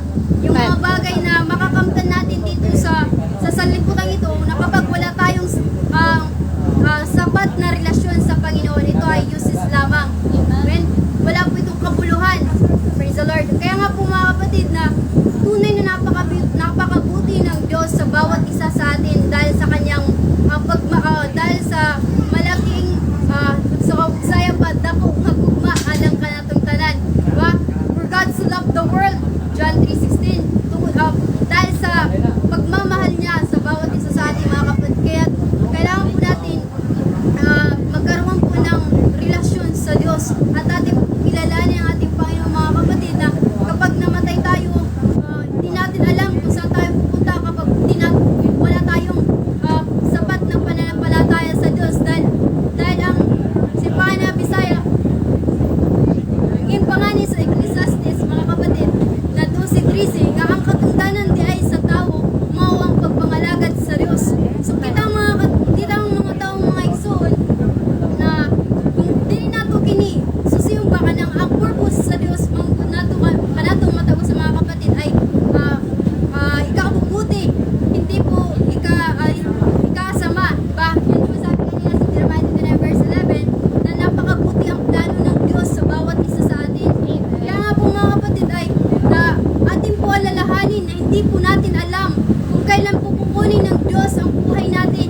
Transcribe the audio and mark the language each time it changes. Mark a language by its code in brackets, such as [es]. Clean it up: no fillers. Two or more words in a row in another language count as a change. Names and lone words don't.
[tl] Yung mga bagay na makakamtan natin dito sa sanlibutan ito, na kapag wala tayong sapat na relasyon sa Panginoon, ito ay useless lamang. Amen? Wala po itong kabuluhan. [en] Praise the Lord. [tl] Kaya nga po mga kapatid na tunay na napakabuti ng Diyos sa bawat isa sa atin dahil sa kanyang dahil sa malaking saya [ceb] pa dako nga gugma alang kanatong tanan. [tl] Diba? [en] For God so loved the world, John 3:16. [tl] Dahil sa pagmamahal niya sa bawat isa sa ating mga kapatid. Kaya kailangan po natin magkaroon po ng relasyon sa Diyos at ating kilalanin ang ating Panginoon mga kapatid, na kapag namatay tayo, hindi natin alam kung saan tayo pupunta kapag wala tayong sapat na pananampalataya sa Diyos, dahil ang simbahan na Bisaya [ceb] yung pangani sa Ecclesiastes mga kapatid na 12:13 nga ang katungdanan di ay sa tao mao ang pagpangalagad sa Diyos. So kita ang mga taong mga igsoon na kung dili nato kini susiyong baka nang ang purpose sa Diyos kanatong matabo sa mga kapatid ay [tl] ikabubuti, hindi po ikasama, ba? Yan po sabi kanina sa Jeremiah 29 verse 11 na napakabuti ang plano ng Diyos sa bawat isa sa atin. Kaya nga po mga kapatid ay na atin po alalahanin na hindi po natin alam kung kailan po kukunin ng Diyos ang buhay natin.